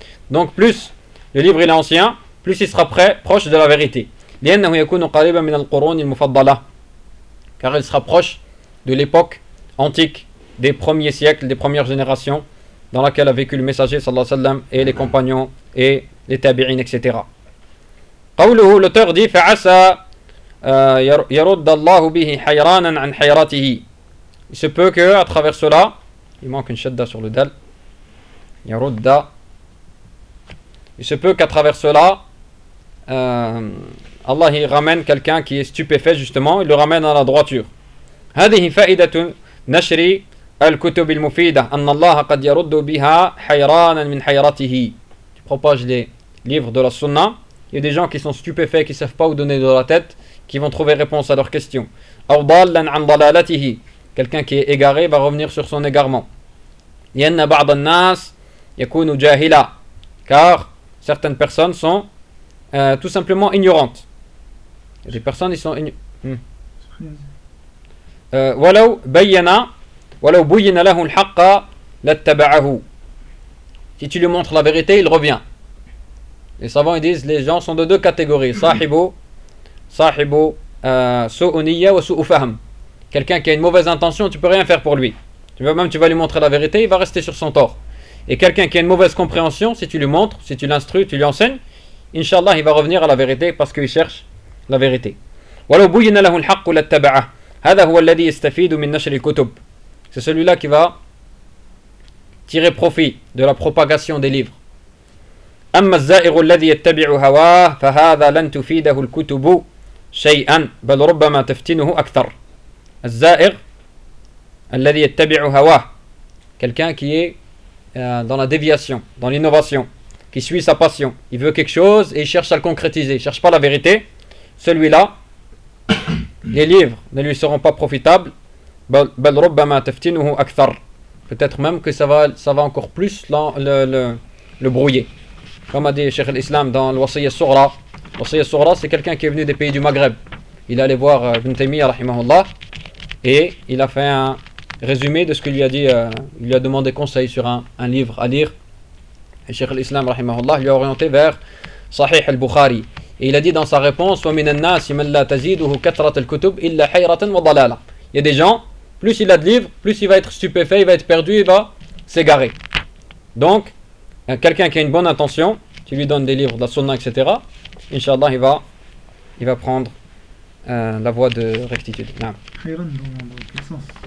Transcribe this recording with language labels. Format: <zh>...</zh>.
<fr>Donc plus le livre il est ancien, plus il sera prêt, proche de la vérité.</fr> <ar>لِأَنَّهُ يَكُونُ قَرِيبًا مِنَ الْقُرُونِ الْمُفَضَّلَةِ.</ar> <fr>Car il sera proche de l'époque antique, des premiers siècles, des premières générations, dans laquelle a vécu le messager sallallahu alayhi wa sallam, et les compagnons, et les tabi'in, etc.</fr> <ar>قَوْلُهُ,</ar> <fr>l'auteur dit,</fr> <ar>فَعَسَى يرد الله به حيرانا عن حيرته.</ar> <fr>Il se peut que à travers cela, il manque une shadda sur le dal.</fr> <ar>يرد.</ar> <fr>Il se peut qu'à travers cela, Allah il ramène quelqu'un qui est stupéfait justement, il le ramène à la droiture.</fr> <ar>هذه فائدة نشر الكتب المفيدة أن الله قد يرد بها حيرانا من حيرته.</ar> <fr>Tu propages les livres de la sunna, il y a des gens qui sont stupéfaits, qui ne savent pas où donner de la tête, qui vont trouver réponse à leurs questions.</fr> <ar>أو ضالا عن ضلالته.</ar> <fr>Quelqu'un qui est égaré va revenir sur son égarement.</fr> <ar>لأن بعض الناس يكون جاهلا.</ar> <fr>Car certaines personnes sont tout simplement ignorantes. Les personnes, ils sont</fr> <ar>ولو بينا ولو بين له الحق لاتبعه.</ar> <fr>Si tu lui montres la vérité, il revient. Les savants, ils disent, les gens sont de deux catégories.</fr> <ar>صاحبو صاحب سؤنية وسؤ فهم.</ar> <fr>Quelqu'un qui a une mauvaise intention, tu peux rien faire pour lui. Tu vas lui montrer la vérité, il va rester sur son tort. Et quelqu'un qui a une mauvaise compréhension, si tu lui montres, si tu l'instruis, tu lui enseignes, inshallah, il va revenir à la vérité parce qu'il cherche la vérité.</fr> <ar>ولو بين له الحق لاتبعه. هذا هو الذي يستفيد من نشر الكتب.</ar> <fr>C'est celui-là qui va tirer profit de la propagation des livres.</fr> <ar>أما الزائر الذي يتبع هواه فهذا لن تفيده الكتب شيئا بل ربما تفتنه أكثر. الزائر الذي يتبع هواه,</ar> <fr>quelqu'un qui est dans la déviation, dans l'innovation, qui suit sa passion, il veut quelque chose et il cherche à le concrétiser, il ne cherche pas la vérité, celui-là, les livres ne lui seront pas profitables,</fr> <ar>بل ربما تفتنه أكثر.</ar> <fr>Peut-être même que ça va encore plus le brouiller. Comme a dit Cheikh al-Islam dans l'Wasiyya al-Sughra. L'Wasiyya al-Sughra, c'est quelqu'un qui est venu des pays du Maghreb. Il est allé voir Ibn Taymiyyah, rahimahullah, et il a fait un résumé de ce que lui a dit, il lui a demandé conseil sur un livre à lire. Et Cheikh l'Islam, rahimahullah, lui a orienté vers Sahih al-Bukhari. Et il a dit dans sa réponse,</fr> <ar>وَمِنَ النَّاسِ مَنْ لَا تَزِيدُهُ كَثْرَةَ الْكُتُبِ إِلَّا حَيْرَةً وَضَلَالًا.</ar> <fr>Il y a des gens, plus il a de livres, plus il va être stupéfait, il va être perdu, il va s'égarer. Donc, quelqu'un qui a une bonne intention, tu lui donnes des livres, de la sunna, etc. Inch'Allah, il va prendre la voie de rectitude. Hayran, dans quel sens?</fr>